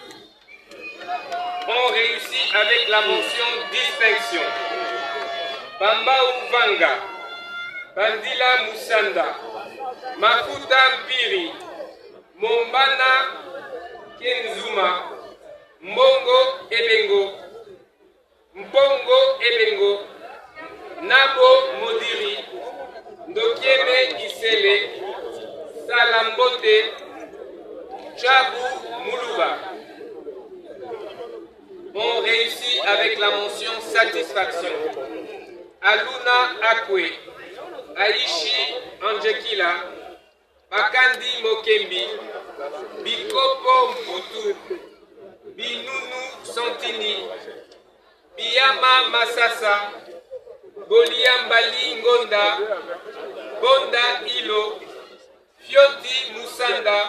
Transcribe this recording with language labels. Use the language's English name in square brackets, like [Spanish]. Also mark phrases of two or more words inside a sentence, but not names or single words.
[French] Ont réussi avec la mention distinction Bamba Uvanga, Bandila Musanda, Makuta Mpiri, Mombana Kenzuma, Mbongo Ebengo, Mbongo Ebengo, Nabo Modiri, Ndokieme Isele, Salambote, Chabu Moulouba. Ont réussi avec la mention satisfaction Aluna Akwe, Aishi Anjekila, Bakandi Mokembi, Bikopo Mputu, Binunu Santini, Biyama Masasa, Boliambali Ngonda, Bonda Ilo, Fioti Musanda,